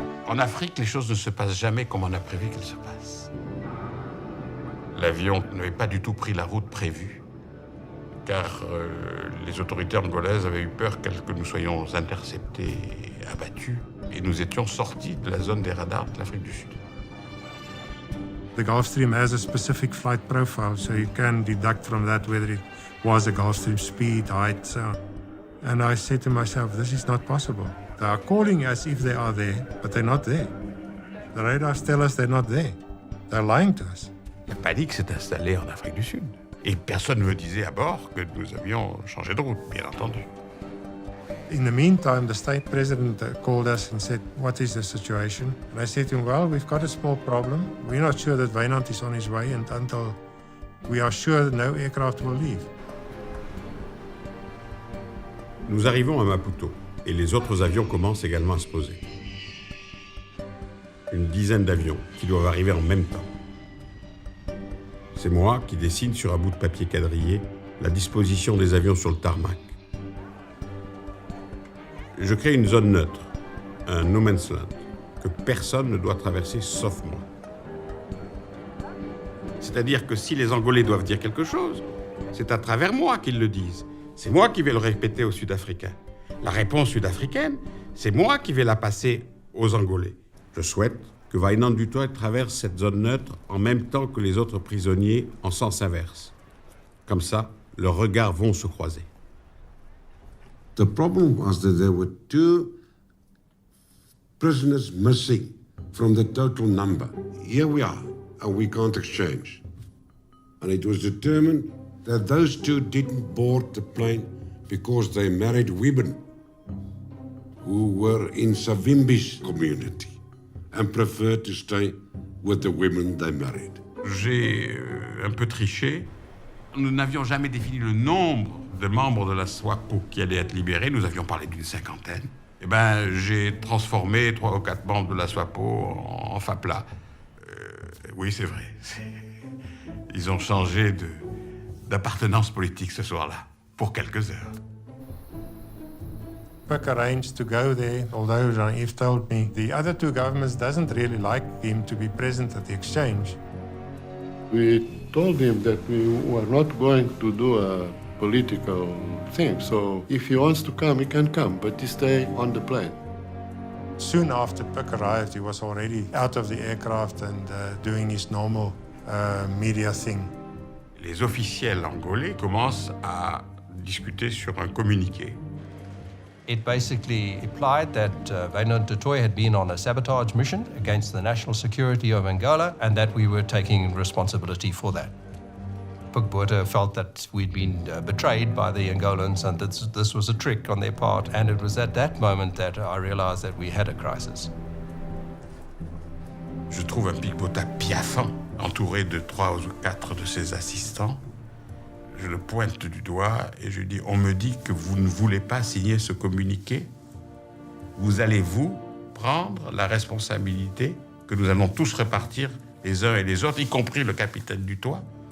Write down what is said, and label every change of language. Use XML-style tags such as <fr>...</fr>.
<fr>En Afrique, les choses ne se passent jamais comme on a prévu qu'elles se passent. L'avion n'avait pas du tout pris la route prévue, car les autorités angolaises avaient eu peur que nous soyons interceptés et abattus, et nous étions sortis de la zone des radars de l'Afrique du Sud.</fr> <en>The Gulfstream has a specific flight profile, so you can deduct from that whether it was a Gulfstream speed, height, so on. And I said to myself, this is not possible. They are calling as if they are there, but they're not there. The radars tell us they're not there. They're lying to us.</en> <fr>La panique s'est installée en Afrique du Sud. Et personne ne me disait à bord que nous avions changé de route, bien entendu.</fr> <en>In the meantime, the state president called us and said, "What is the situation?" And I said to him, "Well, we've got a small problem. We're not sure that Wynand is on his way, and until we are sure that no aircraft will leave."</en> <fr>Nous arrivons à Maputo et les autres avions commencent également à se poser. Une dizaine d'avions qui doivent arriver en même temps. C'est moi qui dessine sur un bout de papier quadrillé la disposition des avions sur le tarmac. Je crée une zone neutre, un no man's land, que personne ne doit traverser sauf moi. C'est-à-dire que si les Angolais doivent dire quelque chose, c'est à travers moi qu'ils le disent. C'est moi qui vais le répéter aux Sud-Africains. La réponse sud-africaine, c'est moi qui vais la passer aux Angolais. Je souhaite que Wynand du Toit traverse cette zone neutre en même temps que les autres prisonniers en sens inverse. Comme ça, leurs regards vont se croiser.</fr> <en>The problem was that there were 2 prisoners missing from the total number. Here we are, and we can't exchange. And it was determined that those 2 didn't board the plane because they married women who were in Savimbi's community and preferred to stay with the women they married.</en> <fr>J'ai un peu triché. Nous n'avions jamais défini le nombre de membres de la SWAPO qui allaient être libérés. Nous avions parlé d'une 50aine. Eh bien, j'ai transformé 3 ou 4 membres de la SWAPO en FAPLA. Oui, c'est vrai. Ils ont changé d'appartenance politique ce soir-là, pour quelques heures.</fr> <en>Puck arranged to go there, although Jean-Yves told me the other 2 governments doesn't really like him to be present at the exchange. We told him that we were not going to do a political thing, so if he wants to come, he can come, but he stay on the plane. Soon after Puck arrived, he was already out of the aircraft and doing his normal media thing.</en> <fr>Les officiels angolais commencent à discuter sur un communiqué.</fr> <en>It basically implied that Wynand du Toit had been on a sabotage mission against the national security of Angola and that we were taking responsibility for that. Puck Botha felt that we'd been betrayed by the Angolans and that this was a trick on their part, and it was at that moment that I realized that we had a crisis.</en> <fr>Je trouve un Puck Botha piaffant, entouré de 3 ou 4 de ses assistants. Je le pointe du doigt et je dis « On me dit que vous ne voulez pas signer ce communiqué. Vous allez-vous prendre la responsabilité que nous allons tous repartir les uns et les autres, y compris le capitaine du Toit?</fr>